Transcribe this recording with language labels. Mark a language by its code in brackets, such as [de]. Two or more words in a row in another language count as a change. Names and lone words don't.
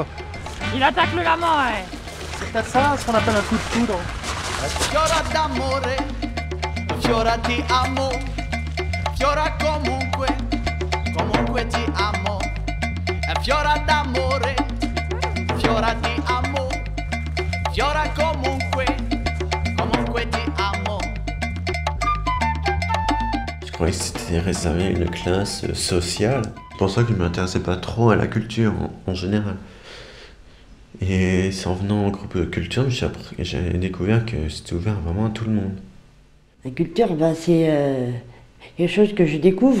[fr] Il attaque le lama, ouais. C'est peut-être ça, ce qu'on appelle un coup de foudre. [it] Fiora d'amore, fiora ti amo, fiora comunque, comunque ti amo. Fiora d'amore, fiora ti amo, fiora comunque, comunque ti amo. [fr] Je croyais que c'était réservé à une classe sociale. C'est pour ça que je ne m'intéressais pas trop à la culture en général. Et c'est en venant au groupe de culture que j'ai découvert que c'était ouvert vraiment à tout le monde. La culture, c'est quelque chose que je découvre.